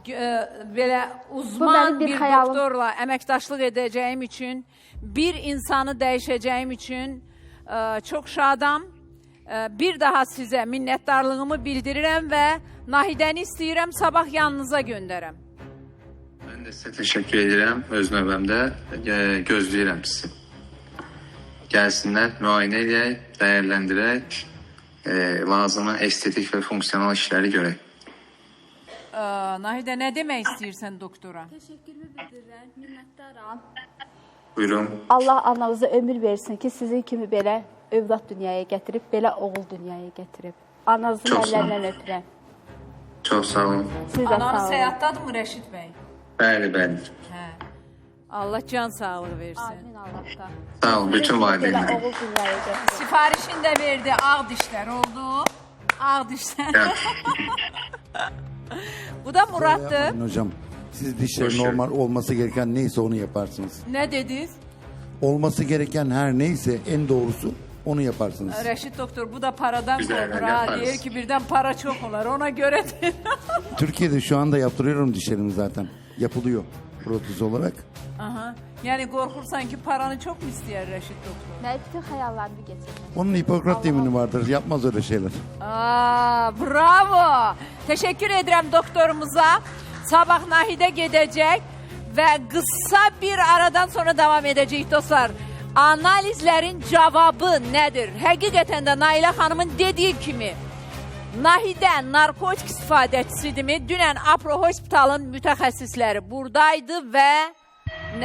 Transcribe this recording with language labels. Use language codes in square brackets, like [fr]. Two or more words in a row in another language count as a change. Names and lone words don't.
[az] Belə Bu uzman mənim bir bir xəyalım. doktorla əməkdaşlıq edəcəyim üçün, bir insanı dəyişəcəyim üçün çox şadam. Bir daha sizə minnətdarlığımı bildirirəm və Nahidəni istəyirəm sabah yanınıza göndərəm. [tr] Ben de size teşekkür ederim. [az] Öz növbəmdə gözləyirəm sizi. Gəlsinlər, müayinə edək, dəyərləndirək, lazımı estetik və funksional işləri görək. Nahidə nə demək istəyirsən doktora? Təşəkkürümü bildirirəm. Minnətdaram. Buyurun. Allah ananıza ömür versin ki, sizin kimi belə övlad dünyaya gətirib, belə oğul dünyaya gətirib. Ananızın Çox sağ olun. əllərindən öpürəm. Çox sağ olun. Siz də Ananız sağ olun. həyatdadır mı Rəşid bəy? Bəli, bəli. Hə. Allah can sağlığı versin. [tr] Amin Allah'tan. [az] Sağ olun, bütün Belə valideynlərim. oğul dünyaya gətirib. Sifarişini də verdi, ağ dişlər oldu. Ağ dişlər. Bu da Murat'tır. [tr] Yapmayın hocam. Siz dişlerin Boş ver. normal olması gereken neyse onu yaparsınız. Ne dediniz? olması gereken her neyse en doğrusu onu yaparsınız. [az] Rəşid doktor, bu da paradan [tr] Güzel, korkur ha. yaparız. Deyir ki birden para çok olar. Ona göre de. Türkiye'de şu anda yaptırıyorum dişlerimi zaten. Yapılıyor protez olarak. Aha. Yani korkursan ki paranı çok mu ister Rəşid doktor? [az] Mən bütün xəyallarımı keçirdim. [tr] Onun Hipokrat yemini vardır. Yapmaz öyle şeyler. Aa, bravo. Teşekkür ederim doktorumuza. [az] Sabah Nahidə gedəcək və qısa bir aradan sonra devam edəcəyik dostlar. Analizlərin cavabı nədir? Həqiqətən də Nailə xanımın dediyi kimi Nahidə narkotik istifadəçisidirmi? Dünən Apro Hospitalın mütəxəssisləri buradaydı və nələr oldu?